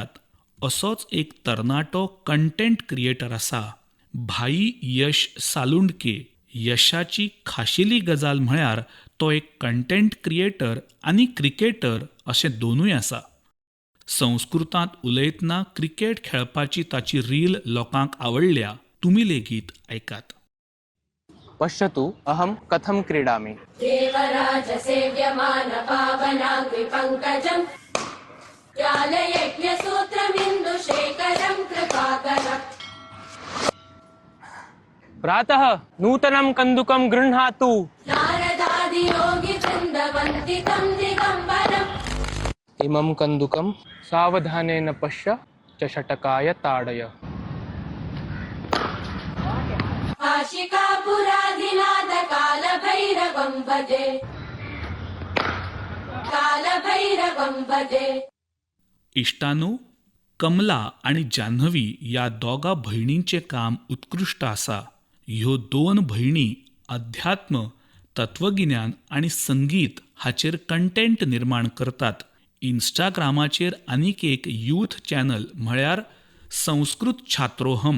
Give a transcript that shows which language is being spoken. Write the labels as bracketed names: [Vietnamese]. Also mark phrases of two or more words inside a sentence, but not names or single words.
[Konkani] असोच एक तरणाटो [English] content creator [Konkani] आसा, भाई यश सालुंडके. यशाची खाशेली गजाल म्हळ्यार तो एक [English] content creator [Konkani] आनी क्रिकेटर अशें दोनूय आसा. संस्कृतांत उलयतना क्रिकेट खेळपाची ताची रील लोकांक आवडल्या. तुमी लेगीत ऐकात. [Sanskrit] पश्यतु अहं कथं क्रीडामि. देवराज सेव्यमान पावनाग्नि पंकजं ज्ञानयज्ञ सूत्रमिन्दु शेखरं कृपाकरम्. प्रातः नूतनं कन्दुकं गृह्णातु. नारदादि योगी वृन्दवन्दितं दिगम्बरम्. इमं कन्दुकं सावधानेन पश्य चषटकाय ताडय. काशिकापुराधिनाथ कालभैरवं भजे कालभैरवं भजे. [Konkani] इश्टानो, कमला आणि जान्हवी या दोगा भयणींचें काम उत्कृश्ट आसा. ह्यो दोन भयणी अध्यात्म, तत्वगिन्यान आनी संगीत हाचेर कंटेंट निर्माण करतात. इंस्टाग्रामाचेर आनीक एक [English] youth channel [Konkani] म्हळ्यार संस्कृत छात्रोहम.